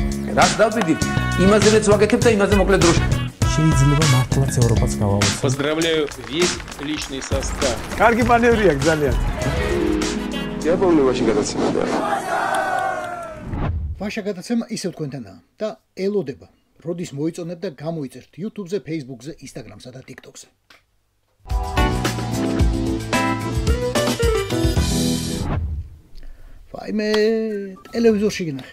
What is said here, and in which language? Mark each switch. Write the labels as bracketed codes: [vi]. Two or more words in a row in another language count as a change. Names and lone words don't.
[ka] რაც დავიდით, იმაზეც ვაკეთებ და იმაზე მოკლედ დროში. შეიძლება მართლაც ევროპაც გავავოცოთ. [ru] Поздравляю весь личный состав. [ka] კარგი მანევრია ძალიან. დიაპოლოვაში გადაცემა და ვაშა გადაცემა ისევ თქვენთანაა და ელოდება, როდის მოიწონებ და გამოიწერთ YouTube-ზე, Facebook-ზე, Instagram-სა და TikTok-ზე. ვაიმე, ტელევიზორში გინახე.